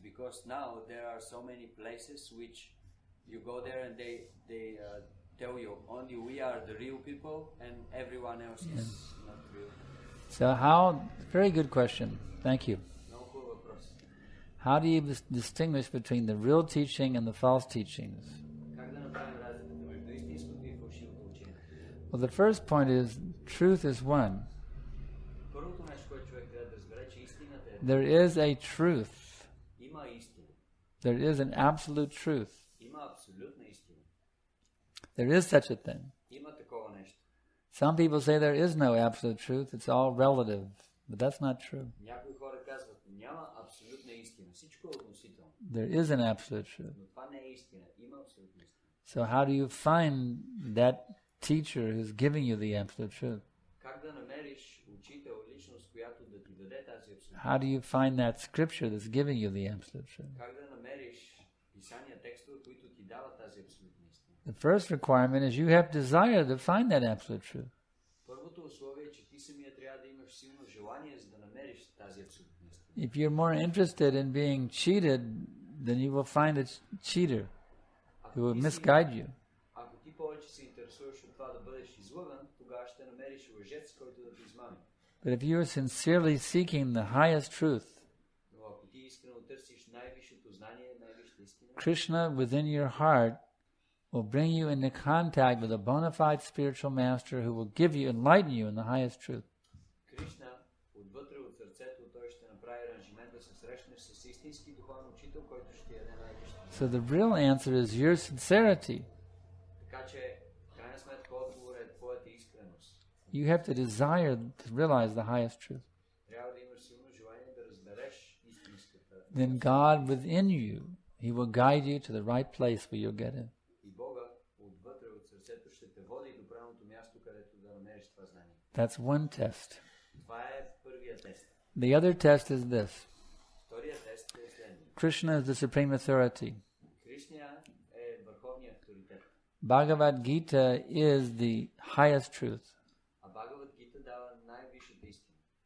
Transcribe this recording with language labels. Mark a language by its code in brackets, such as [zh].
[en] Because now there are so many places which you go there and they tell you only we are the real people and everyone else is not real. So very good question. Thank you. [bg] Много хубав въпрос. [en] How do you distinguish between the real teaching and the false teachings? [bg] Как да направим разликата между истинското и фалшивото учение? [en] Well, the first point is truth is one. [bg] Първото нещо, което човек трябва да разбере, че истината е [en] There is a truth. [bg] има истина. [en] There is an absolute truth. [bg] Има абсолютна истина. [en] There is such a thing. [bg] Има такова нещо. [en] Some people say there is no absolute truth. It's all relative. But that's not true. [bg] Някои хора казват, няма абсолютна истина. Всичко е относително. [en] There is an absolute truth. [bg] Но това не е истина. Има абсолютна истина. [en] So how do you find that teacher who's giving you the absolute truth? [bg] Как да намериш учител, личност, която да ти даде тази абсолютна? [en] How do you find that scripture that's giving you the absolute truth? [bg] Как да намериш писания, текстове, които ти дават тази абсолютна истина? [en] The first requirement is you have desire to find that absolute truth. [bg] Първото условие е, че ти самия трябва да имаш силно желание, за да намериш тази абсолютна истина. [en] If you're more interested in being cheated, then you will find a cheater who will misguide you. [bg] Ако ти повече се интересуваш от това да бъдеш излъган, тогава ще намериш лъжец, който да те измами. [en] But if you are sincerely seeking the highest truth, [bg] Но ако ти искрено търсиш най-висшето знание, най-висшата истина, [en] Krishna within your heart will bring you into contact with a bona fide spiritual master who will give you, enlighten you in the highest truth. [bg] Кришна отвътре от сърцето, той ще направи аранжимент да се срещнеш с истински духовен учител, който ще ти даде най-висшето. [en] So the real answer is your sincerity. [bg] Така че, в крайна сметка, отговор е твоята искреност. [en] You have to desire to realize the highest truth. [bg] Трябва да имаш силно желание да разбереш истинската. [en] Then God within you, He will guide you to the right place where you'll get it. [bg] И Бога отвътре от сърцето ще те води до правилното място, където да намериш това знание. [en] That's one test. [bg] Това е първият тест. [en] The other test is this. [bg] Вторият тест е следният. [en] Krishna is the supreme authority. [bg] Кришна е върховният авторитет. [en] Bhagavad Gita is the highest truth. [bg] А Бхагавад Гита дава най-висшата истина.